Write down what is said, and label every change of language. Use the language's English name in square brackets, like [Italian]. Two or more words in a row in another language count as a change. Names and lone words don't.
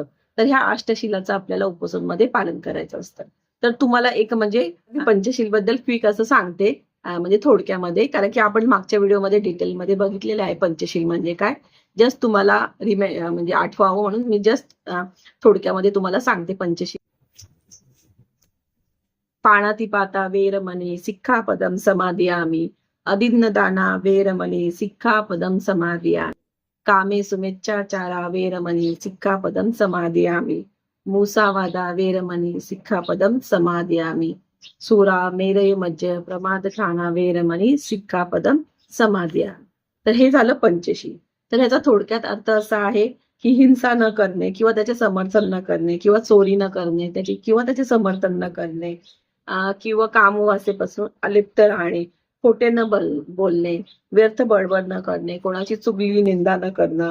[Marathi] तर ह्या अष्टशिलाचं आपल्याला उपवासामध्ये पालन करायचं असतं. तर तुम्हाला एक म्हणजे पंचशील बद्दल क्विक असं सांगते म्हणजे थोडक्यामध्ये, कारण की आपण मागच्या व्हिडिओमध्ये डिटेलमध्ये बघितलेलं आहे पंचशील म्हणजे काय. जस्ट तुम्हाला म्हणजे आठवावं म्हणून मी जस्ट थोडक्यामध्ये तुम्हाला सांगते पंचशील. [Pali] पाणातिपाता वेरमणी सिक्खापदम समादियामि, अदिन्नदाना वेरमणी सिक्खापदम समादियामि, कामे सुमेच्छाचारा वेरमणी सिक्खापदम समादियामि, मूसावादा वेरमणी सिक्खापदम समादियामि, सुरा मेरय मज्ज प्रमादठाना वेरमणी सिक्खापदम समादियामि. [Marathi] तर हे झालं पंचशील. तर ह्याचा थोडक्यात अर्थ असा आहे की हिंसा न करणे किंवा त्याचे समर्थन न करणे किंवा चोरी न करणे किंवा त्याचे समर्थन न करणे किंवा कामवासेपासून अलिप्त राहणे, खोटे न बोलणे, व्यर्थ बडबड न करणे, कोणाची चुगली निंदा न करणं.